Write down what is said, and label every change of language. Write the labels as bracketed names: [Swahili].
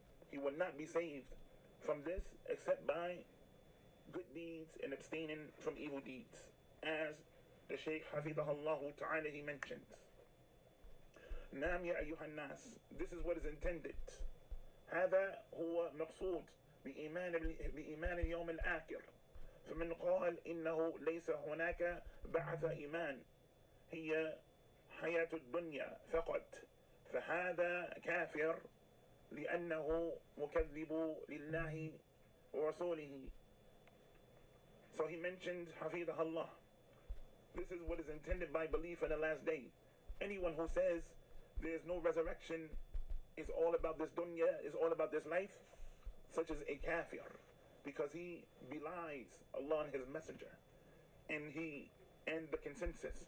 [English] He will not be saved from this except by good deeds and abstaining from evil deeds, as the shaykh hafidahullah ta'ala, he mentions. [Arabic] نعم يا أيها الناس, [English] this is what is intended. [Arabic] هذا هو مقصود بإيمان اليوم الآخر. فمن قال إنه ليس هناك بعث إيمان هي حياة الدنيا فقط فهذا كافر لأنه مكذب لله ورسوله. [English] So he mentioned hafidahullah, this is what is intended by belief in the last day. Anyone who says there is no resurrection, is all about this dunya, is all about this life, such as a kafir, because he belies Allah and His Messenger, and the consensus.